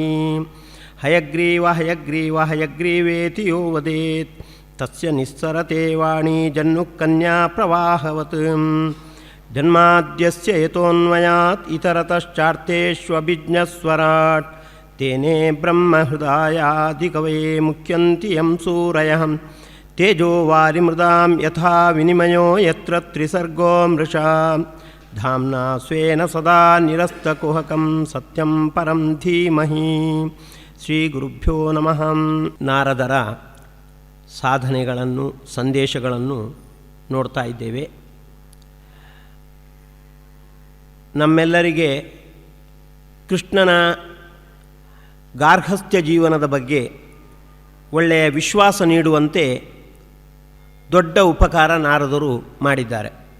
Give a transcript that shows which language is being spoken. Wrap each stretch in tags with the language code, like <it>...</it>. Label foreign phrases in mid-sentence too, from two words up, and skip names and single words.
<sa>ಹಯಗ್ರೀವ ಹಯಗ್ರೀವ ಹಯಗ್ರೀವೇತಿ ಯೋ ವದೇತ್ ತಸ್ಯ ನಿಸ್ಸರತೆ ವಾಣಿ ಜನ್ನುಕನ್ಯಾ ಪ್ರವಾಹವತ್ ಜನ್ಮಾದ್ಯಸ್ಯ ಯತೋನ್ಮಯಾತ್ ಇತರತಶ್ಚಾರ್ಥೇಷ್ವಭಿಜ್ಞಸ್ವರಾಟ್ ತೇನೇ ಬ್ರಹ್ಮಹೃದಾಯಾದಿಕವಯೇ ಮುಖ್ಯಂತಿ ಯಂ ಸೂರಯಃ ತೇಜೋ ವಾರಿಮೃದಾಂ ಯಥಾ ವಿನಿಮಯೋ ಯತ್ರ ತ್ರಿಸರ್ಗೋ ಮೃಷಾ ಧಾಮ್ನಾ ಸ್ವೇನ ಸದಾ ನಿರಸ್ತಕುಹಕಂ ಸತ್ಯಂ ಪರಂ ಧೀಮಹಿ. ಶ್ರೀ ಗುರುಭ್ಯೋ ನಮಃ.</sa> <kn>ನಾರದರ ಸಾಧನೆಗಳನ್ನು ಸಂದೇಶಗಳನ್ನು ನೋಡ್ತಾ ಇದ್ದೇವೆ. ನಮ್ಮೆಲ್ಲರಿಗೆ ಕೃಷ್ಣನ ಗಾರ್ಹಸ್ಥ್ಯ ಜೀವನದ ಬಗ್ಗೆ ಒಳ್ಳೆಯ ವಿಶ್ವಾಸ ನೀಡುವಂತೆ ದೊಡ್ಡ ಉಪಕಾರ ನಾರದರು ಮಾಡಿದ್ದಾರೆ.</kn>